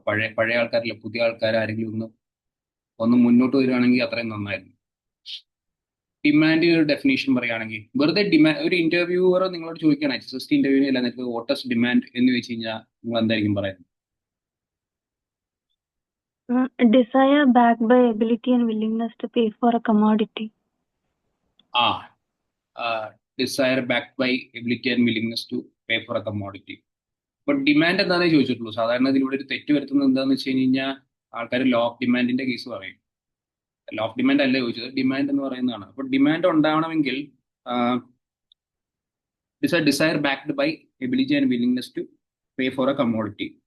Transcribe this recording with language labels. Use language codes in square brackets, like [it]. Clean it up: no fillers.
[ml] പഴയ പഴയ ആൾക്കാരില്ല, പുതിയ ആൾക്കാർ ആരെങ്കിലും ഒന്ന് ഒന്ന് മുന്നോട്ട് വരികയാണെങ്കിൽ അത്രയും നന്നായിരുന്നു. ഡിമാൻഡിന് ഒരു ഡെഫിനേഷൻ പറയുകയാണെങ്കിൽ, വെറുതെ ഡിമാൻഡ് ഒരു ഇന്റർവ്യൂവറോ നിങ്ങളോട് ചോദിക്കുകയാണ്, HST ഇന്റർവ്യൂവിന് അല്ല, നിങ്ങൾക്ക് വോട്ടസ് ഡിമാൻഡ് എന്ന് വെച്ച് കഴിഞ്ഞാൽ നിങ്ങൾ എന്തായിരിക്കും പറയുന്നത്? [en] Desire backed by ability and willingness to pay for a commodity. ആ desire backed by ability and willingness to pay for a commodity. [ml] ഇപ്പൊ ഡിമാൻഡ് എന്താണെന്ന് ചോദിച്ചിട്ടുള്ളൂ. സാധാരണ ഇതിലൂടെ ഒരു തെറ്റ് വരുത്തുന്നത് എന്താണെന്ന് വെച്ച് കഴിഞ്ഞാൽ ആൾക്കാർ ലോ ഓഫ് ഡിമാൻഡിന്റെ കേസ് പറയും. ലോ ഓഫ് ഡിമാൻഡ് അല്ല ചോദിച്ചത്, ഡിമാൻഡ് എന്ന് പറയുന്നതാണ്. അപ്പൊ ഡിമാൻഡ് ഉണ്ടാവണമെങ്കിൽ [en] Desire backed by ability and willingness to pay for a commodity.